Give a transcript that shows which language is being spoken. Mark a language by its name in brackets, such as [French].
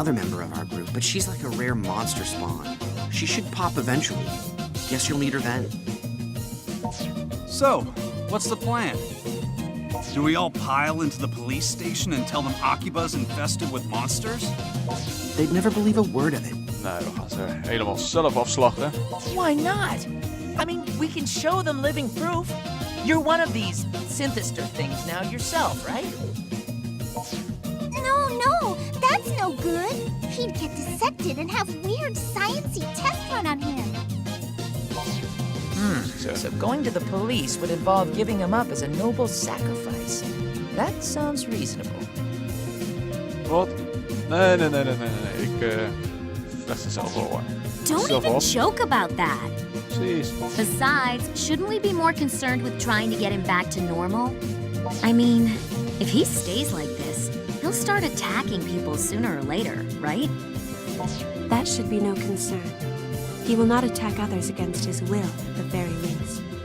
[English] other member of our group, but she's like a rare monster spawn. She should pop eventually. Guess you'll meet her then. So, what's the plan? Do we all pile into the police station and tell them Akiba's infested with monsters? They'd never believe a word of it. [Dutch] Nee, we gaan ze helemaal zelf afslachten. [English] Why not? I mean, we can show them living proof. You're one of these Synthisters things now yourself, right? No, that's no good. He'd get dissected and have weird sciencey tests run on him. So going to the police would involve giving him up as a noble sacrifice. That sounds reasonable. [Dutch] Wat? Nee. Ik vecht ze zelf wel hoor. [English] Don't [Dutch] Zelf [English] even [Dutch] op. [English] joke about that. [Dutch] Precies. [English] Besides, shouldn't we be more concerned with trying to get him back to normal? I mean, if he stays like this, he'll start attacking people sooner or later, right? That should be no concern. He will not attack others against his will, at the very least.